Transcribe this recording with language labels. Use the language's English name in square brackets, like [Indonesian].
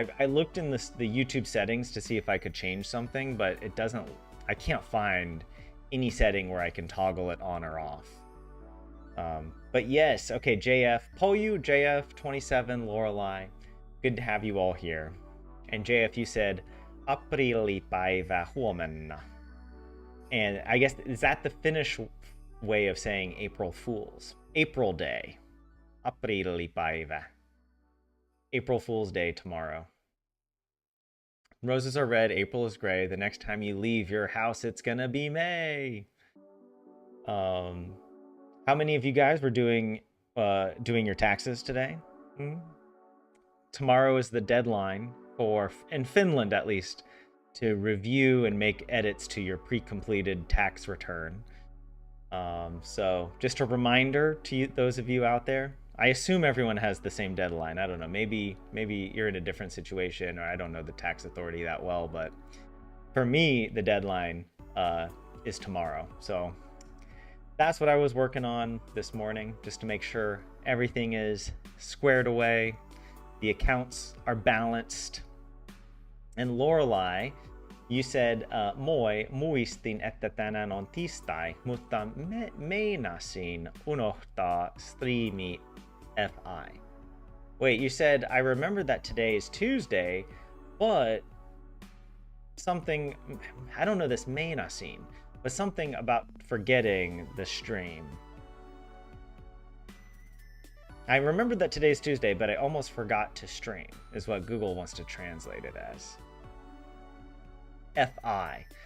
[English] I looked in the YouTube settings to see if I could change something, but it doesn't. I can't find any setting where I can toggle it on or off. But yes, okay, JF, Polju, JF, 27, Lorelei, good to have you all here. And JF, you said, Aprilipäivä huomenna. And I guess, is that the Finnish way of saying April Fools? April Day. Aprilipäivä. April Fool's Day tomorrow. Roses are red, April is gray. The next time you leave your house, it's gonna be May. How many of you guys were doing your taxes today? Tomorrow is the deadline for, in Finland at least, to review and make edits to your pre-completed tax return. So just a reminder to those of you out there. I assume everyone has the same deadline. I don't know. Maybe you're in a different situation, or I don't know the tax authority that well. But for me, the deadline is tomorrow. So that's what I was working on this morning, just to make sure everything is squared away, the accounts are balanced. And Lorelei, you said, [Finnish] moi, muistin, että tänään on tiistai, mutta meinasin unohtaa striimi FI. [English] Wait, you said, I remember that today is Tuesday, but something, I don't know this meinasin, but something about forgetting the stream. I remember that today's Tuesday, but I almost forgot to stream, is what Google wants to translate it as. FI.